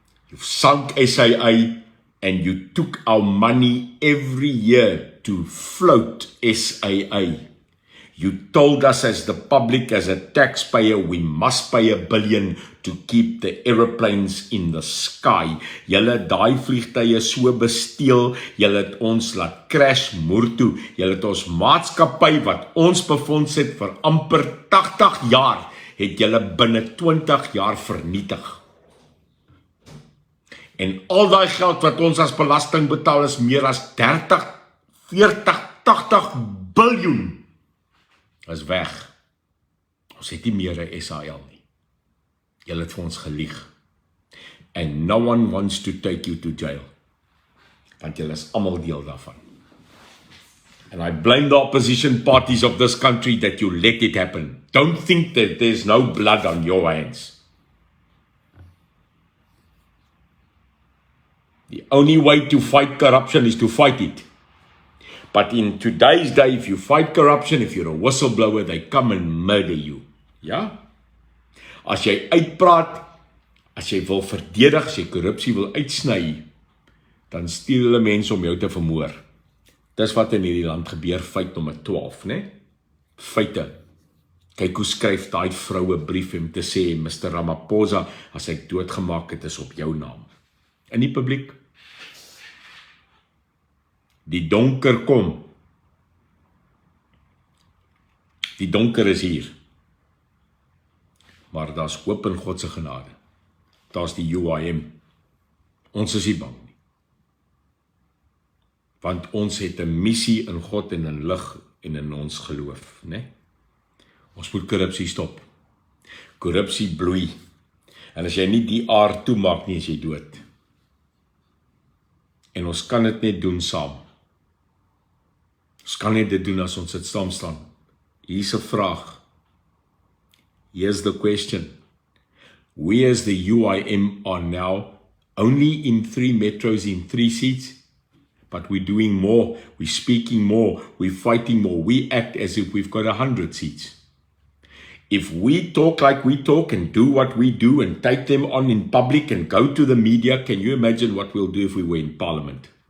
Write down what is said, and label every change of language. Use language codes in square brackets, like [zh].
[en] You've sunk SAA and you took our money every year to float SAA. You told us as the public, as a taxpayer, we must pay $1 billion to keep the aeroplanes in the sky. [af] Julle het daai vliegtye so besteel, julle het ons laat crash moer toe. Julle het ons maatskappy wat ons befonds het vir amper 80 jaar, het julle binne 20 jaar vernietig. En al daai geld wat ons as belasting betaal is meer as 30, 40, 80 biljoen. Is weg. Ons het nie meer 'n SAL nie. Julle het vir ons gelieg. [en] And no one wants to take you to jail. [af] Want julle is almal deel daarvan. [en] And I blame the opposition parties of this country that you let it happen. Don't think that there's no blood on your hands. The only way to fight corruption is to fight it. But in today's day, if you fight corruption, if you're a whistleblower, they come and murder you. [af] Ja? As jy uitpraat, as jy wil verdedig, as jy korrupsie wil uitsny, dan stuur hulle mense om jou te vermoor. Dis wat in hierdie land gebeur, feit nommer 12, né? Feite. Kyk hoe skryf daai vroue brief om te sê, Mr. Ramaphosa, as ek doodgemaak het, is op jou naam. In die publiek. Die donker kom. Die donker is hier. Maar daar's hoop in God se genade. Daar's die UIM. Ons is nie bang nie. Want ons het 'n missie in God en in lig en in ons geloof, né? Ons moet korrupsie stop. Korrupsie bloei. En as jy nie die aard toemaak nie, is jy dood. En ons kan dit net doen saam. Ons kan net dit doen as ons dit saam staan. Hier's 'n vraag. [en] Here's the question. We as the UIM are now only in 3 metros in 3 seats, but we're doing more, we're speaking more, we're fighting more. We act as if we've got 100 seats. If we talk like we talk and do what we do and take them on in public and go to the media, can you imagine what we'll do if we were in Parliament?